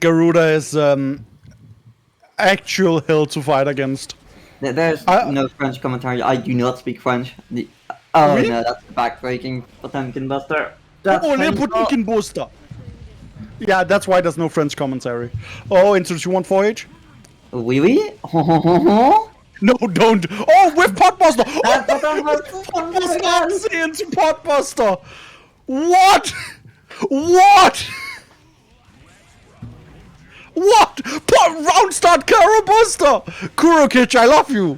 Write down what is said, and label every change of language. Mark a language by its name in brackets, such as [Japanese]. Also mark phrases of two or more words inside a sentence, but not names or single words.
[English] Garuda is actual hell to fight against. There's no French commentary. I do not speak French. Oh [French] Oui? [English] no, that's backbreaking Potemkin Buster. That's Oh, little painful. Potemkin booster. Yeah, that's why there's no French commentary. Oh, into 2-1-4H? [French] Oui, oui. Ho, ho, ho, ho. [English] No, don't. Oh, with Potbuster. Oh, Potbuster Potbuster into Potbuster. What? What? What? Round start Kara Buster. Kurokic, I love you.